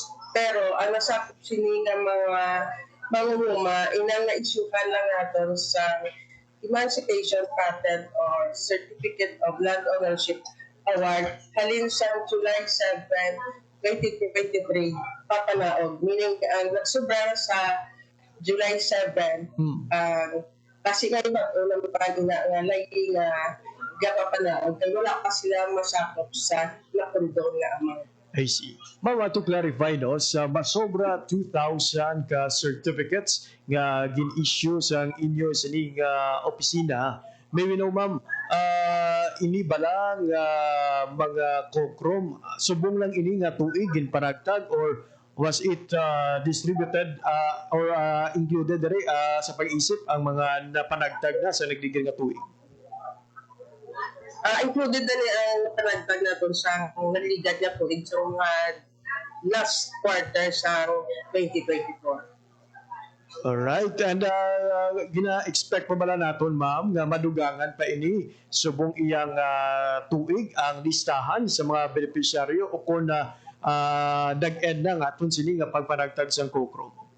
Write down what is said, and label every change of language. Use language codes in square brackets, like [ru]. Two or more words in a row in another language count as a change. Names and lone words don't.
[hil] Pero ang nasakop sini nga mga mangunguma inang na-issuehan lang naton sa Emancipation Patent or Certificate of Land Ownership Award halin sa July 7, 2023 papanaog, meaning ang nagsubra sa July 7 kasi nga iba unang pagi nga layi nga gapapanaog kaya wala pa sila masakop sa nakondong nga amount. [en] I see. [hil] Ma'am, [en] to clarify [hil] no, sa masobra 2,000 ka certificates nga gin-issue sa inyo sa ning opisina, maybe no ma'am, ini bala nga mga kokrom subong lang ini nga tuig ginpanagtag [en] or was it distributed or included [hil] dere sa pag-isip ang mga napanagtag na sa nagdigil nga tuig? Included na ni ang panagtag naton sa nagligad nga tuig sa mga last quarter sa 2024. Alright, and gina-expect pa bala naton ma'am nga madugangan pa ini subong iyang tuig ang listahan sa mga benepisyaryo o kung na dag-end na nga aton sini nga pagpanagtag sang kokrom?